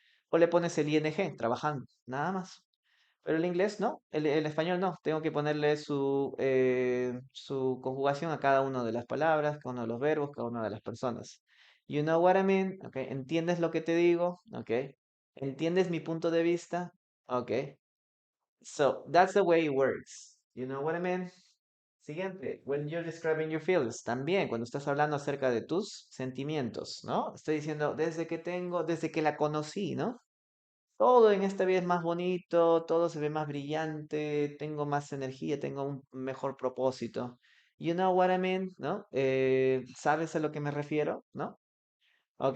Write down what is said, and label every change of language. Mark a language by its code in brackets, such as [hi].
[es] O le pones el ing, trabajando, nada más. Pero el inglés no, el español no. Tengo que ponerle su conjugación a cada una de las palabras, cada uno de los verbos, cada una de las personas. You know what I mean? Okay. ¿Entiendes lo que te digo? Okay. ¿Entiendes mi punto de vista? [en] Okay. So that's the way it works. You know what I mean? Siguiente. When you're describing your feelings. [es] También, cuando estás hablando acerca de tus sentimientos, ¿no? Estoy diciendo, desde que la conocí, ¿no? Todo en esta vida es más bonito, todo se ve más brillante, tengo más energía, tengo un mejor propósito. You know what I mean, ¿no? ¿Sabes a lo que me refiero, no? ¿Ok?